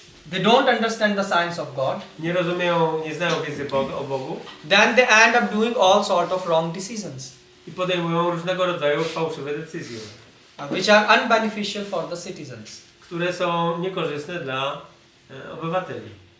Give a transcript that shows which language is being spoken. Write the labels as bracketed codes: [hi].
[en] They don't understand the science of God. [pl] Nie rozumieją, nie znają wiedzy o Bogu [en] Then they end up doing all sort of wrong decisions, [pl] i podejmują różnego rodzaju fałszywe decyzje, [en] which are unbeneficial for the citizens. [pl] które są niekorzystne dla obywateli.